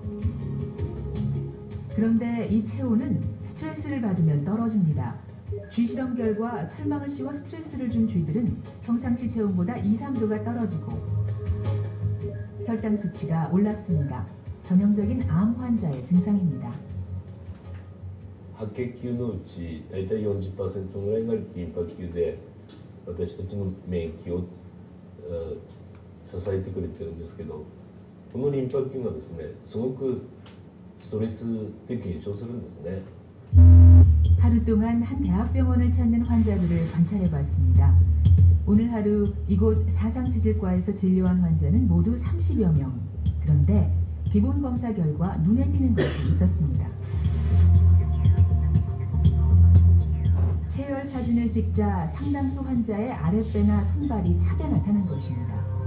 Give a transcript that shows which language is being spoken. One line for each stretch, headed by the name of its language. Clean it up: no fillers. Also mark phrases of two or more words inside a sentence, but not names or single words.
Korean: 그런데 이 체온은 스트레스를 받으면 떨어집니다. 쥐 실험 결과 철망을 씌워 스트레스를 준 쥐들은 평상시 체온보다 2, 3도가 떨어지고 혈당 수치가 올랐습니다. 전형적인 암 환자의 증상입니다.
Japanese: 白血球のうち大体 40% ぐらいがリンパ球で私たちの免疫を支えてくれてるんですけど、このリンパ球がですねすごくストレスで減少するんですね。
Korean: 하루 동안 한 대학병원을 찾는 환자들을 관찰해봤습니다. 오늘 하루 이곳 사상체질과에서 진료한 환자는 모두 30여 명. 그런데 기본 검사 결과 눈에 띄는 것이 있었습니다. 체열 사진을 찍자 상당수 환자의 아랫배나 손발이 차게 나타난 것입니다.